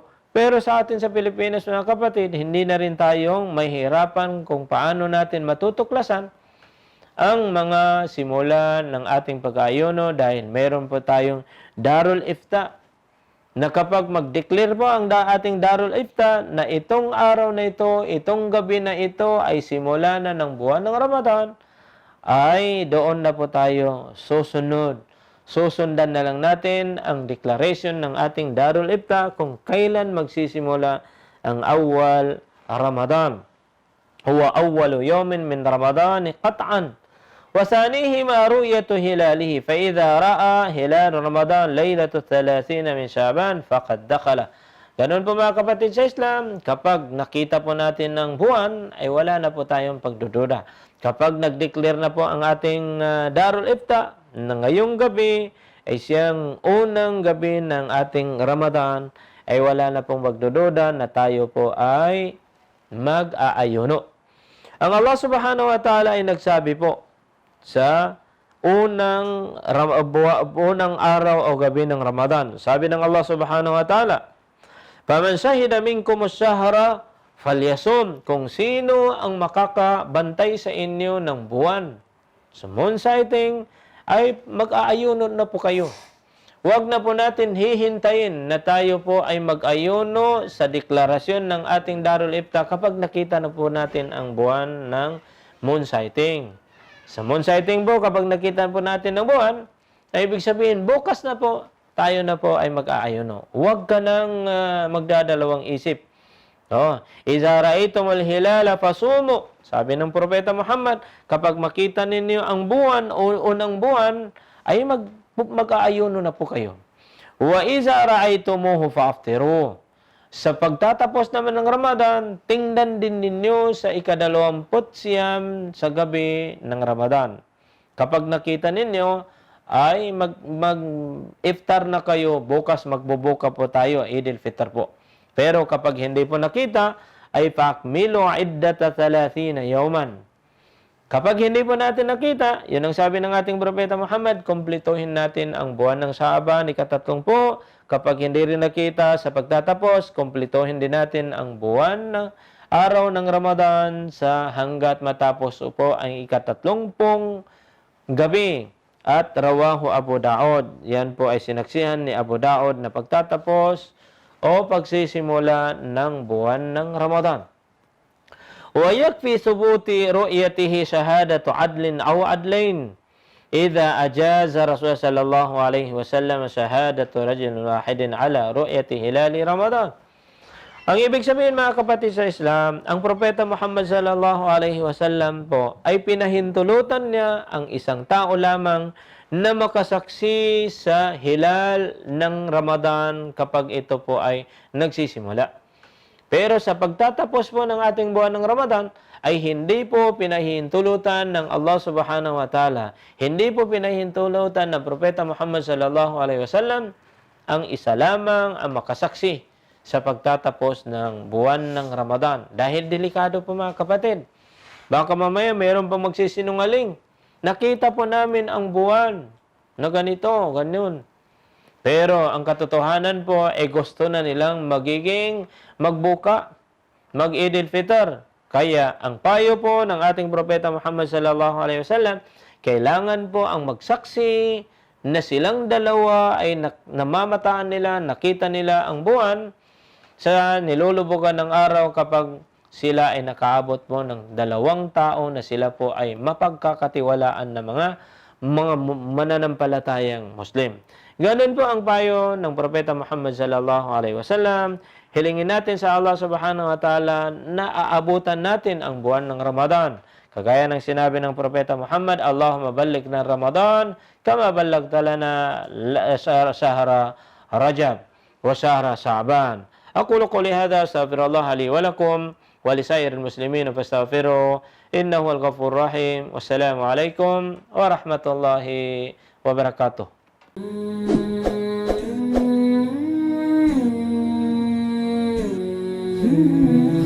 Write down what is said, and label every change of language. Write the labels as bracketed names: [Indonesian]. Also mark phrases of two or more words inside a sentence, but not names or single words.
[Filipino] Pero sa atin sa Pilipinas, mga kapatid, hindi na rin tayong mahihirapan kung paano natin matutuklasan ang mga simula ng ating pag-aayuno dahil meron po tayong Darul Ifta na kapag mag-declare po ang ating Darul Ifta na itong araw na ito, itong gabi na ito ay simula na ng buwan ng Ramadan, ay doon na po tayo susunod. Susundan na lang natin ang declaration ng ating Darul Ifta kung kailan magsisimula ang awal Ramadan. [Arabic] هو أول يوم من رمضان قطعاً. وثانيهما رؤية هلاله فإذا رأى هلال رمضان ليلة 30 من شعبان فقد دخل. [Filipino] Ganun po mga kapatid sa Islam, kapag nakita po natin ng buwan, ay wala na po tayong pagdududa. Kapag nag-declare na po ang ating Darul Ifta na ngayong gabi ay siyang unang gabi ng ating Ramadan, ay wala na pong pagdududa na tayo po ay mag-aayuno. Ang [Arabic] الله سبحانه وتعالى [Filipino] ay nagsabi po sa unang araw o gabi ng Ramadan. Sabi ng [Arabic] الله سبحانه وتعالى, "فمن شهد منكم الشهر فليصمه." [Filipino] Kung sino ang makakabantay sa inyo ng buwan sa [English] moon sighting, [Filipino] ay mag-aayuno na po kayo. Huwag na po natin hihintayin na tayo po ay mag-ayuno sa deklarasyon ng ating Darul Ifta kapag nakita na po natin ang buwan ng [English] moon sighting. [Filipino] Sa [English] moon sighting [Filipino] po, kapag nakita po natin ng buwan, ay ibig sabihin, bukas na po, tayo na po ay mag-aayuno. Huwag ka nang magdadalawang isip. [Arabic] إذا رأيتم الهلال فصوموا. [Filipino] Sabi ng Propeta Muhammad, kapag makita ninyo ang buwan o unang buwan, ay mag-aayuno na po kayo. [Arabic] وإذا رأيتموه فأفطروا. [Filipino] Sa pagtatapos naman ng Ramadan, tingnan din ninyo sa ika-29 sa gabi ng Ramadan. Kapag nakita ninyo, ay mag-iftar na kayo. Bukas magbubuka po tayo, Eid al-Fitr po. Pero kapag hindi po nakita, ay [Arabic] فأكملوا العدة 30 يوماً. [Filipino] Kapag hindi po natin nakita, yun ang sabi ng ating Propeta Muhammad, kumplituhin natin ang buwan ng Shaaban, ika-30. Kapag hindi rin nakita sa pagtatapos, kumplituhin din natin ang buwan ng araw ng Ramadan sa hanggat matapos po ang ika-30 gabi. [Arabic] At رواه أبو داود. [Filipino] Yan po ay sinaksihan ni Abu Daud na pagtatapos o pagsisimula ng buwan ng Ramadan. [Arabic] ويكفي ثبوت رؤيته شهادة عدل أو عدلين إذا أجاز رسول صلى الله عليه وسلم شهادة رجل واحد على رؤية هلال رمضان. [Filipino] Ang ibig sabihin mga kapatid sa Islam, ang Propeta Muhammad [Arabic] صلى الله عليه وسلم [Filipino] po ay pinahintulutan niya ang isang tao lamang na makasaksi sa hilal ng Ramadan kapag ito po ay nagsisimula. Pero sa pagtatapos po ng ating buwan ng Ramadan, ay hindi po pinahintulutan ng [Arabic] الله سبحانه وتعالى. [Filipino] Hindi po pinahintulutan ng Propeta Muhammad [Arabic] صلى الله عليه وسلم [Filipino] ang isa lamang ang makasaksi sa pagtatapos ng buwan ng Ramadan. Dahil delikado po mga kapatid. Baka mamaya mayroon pang magsisinungaling. Nakita po namin ang buwan na ganito, ganyan. Pero ang katotohanan po ay gusto na nilang magbuka, mag-Eid al-Fitr. Kaya ang payo po ng ating Propeta Muhammad [Arabic] صلى الله عليه وسلم, [Filipino] kailangan po ang magsaksi na silang dalawa ay namamataan nila, nakita nila ang buwan sa nilulubugan ng araw kapag sila ay nakaabot po ng 2 tao na sila po ay mapagkakatiwalaan na mga mananampalatayang Muslim. Ganun po ang payo ng Propeta Muhammad [Arabic] صلى الله عليه وسلم. [Filipino] Hilingin natin sa [Arabic] الله سبحانه وتعالى [Filipino] na aabutan natin ang buwan ng Ramadan. Kagaya ng sinabi ng Propeta Muhammad, [Arabic] اللهم بلغنا رمضان كما بلغت لنا شهر رجب وشهر شعبان. أقول قولي هذا أستغفر الله لي ولكم ولسائر المسلمين فاستغفروه إنه الغفور الرحيم. والسلام عليكم ورحمة الله وبركاته. Hmm.